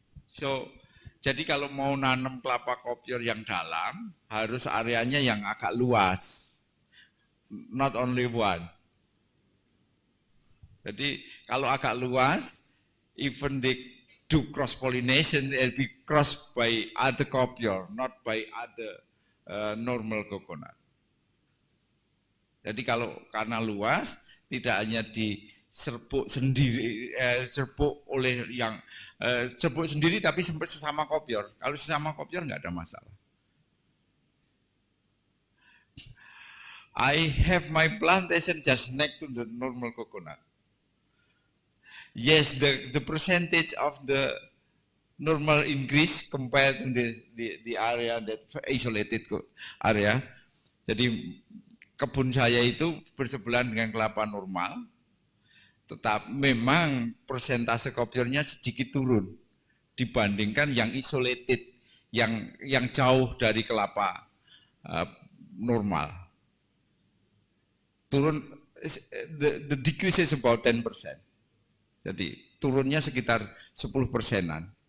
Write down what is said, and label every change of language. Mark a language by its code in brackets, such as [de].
[id] So, jadi kalau mau nanam kelapa kopior yang dalam, harus areanya yang agak luas. [en] Not only one. [id] Jadi kalau agak luas, [en] even they do cross pollination, they'll be crossed by other kopior, not by other normal coconut. [id] Jadi kalau karena luas, tidak hanya diserpuk sendiri, serpuk oleh yang serpuk sendiri, tapi sesama kopior. Kalau sesama kopior nggak ada masalah. [en] I have my plantation just next to the normal coconut. Yes, the percentage of the normal increase compared to the area that isolated area. [id] Jadi kebun saya itu bersebelahan dengan kelapa normal, tetapi memang persentase kopiornya sedikit turun dibandingkan yang isolated, yang jauh dari kelapa normal. [en] Turun, the decrease is about 10%. [id] Jadi turunnya sekitar 10%-an.